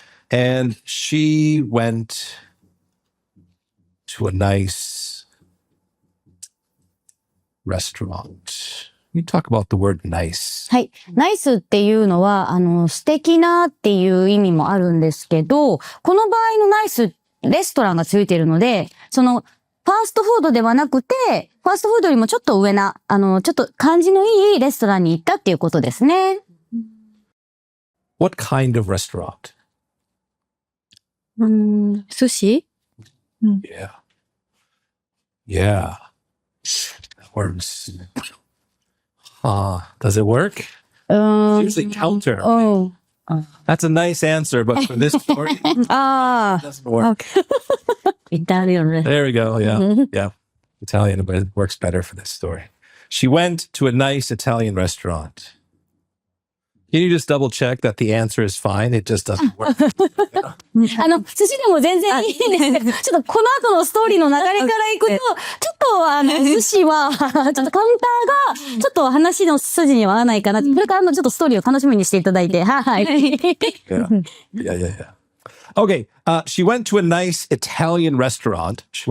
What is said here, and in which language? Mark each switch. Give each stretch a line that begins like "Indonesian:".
English: And she went to a nice restaurant. You talk about the word nice.
Japanese: はい。ナイスっていうのは、素敵なっていう意味もあるんですけど、この場合のナイス、レストランがついているので、その、ファーストフードではなくて、ファーストフードよりもちょっと上な、ちょっと感じのいいレストランに行ったっていうことですね。
English: What kind of restaurant?
Japanese: 寿司?
English: Yeah. That works. Does it work? It's usually counter. Oh. That's a nice answer, but for this story, it doesn't work. Okay. Italian. There we go. Yeah. Italian, but it works better for this story. She went to a nice Italian restaurant. Can you just double check that the answer is fine? It just doesn't work.
Japanese: 寿司でも全然いいんですけど、ちょっとこの後のストーリーの流れからいくと、ちょっと寿司は、ちょっとカウンターが、ちょっと話の筋には合わないかな。これからちょっとストーリーを楽しみにしていただいて、はい。
English: Yeah. Okay, she went to a nice Italian restaurant.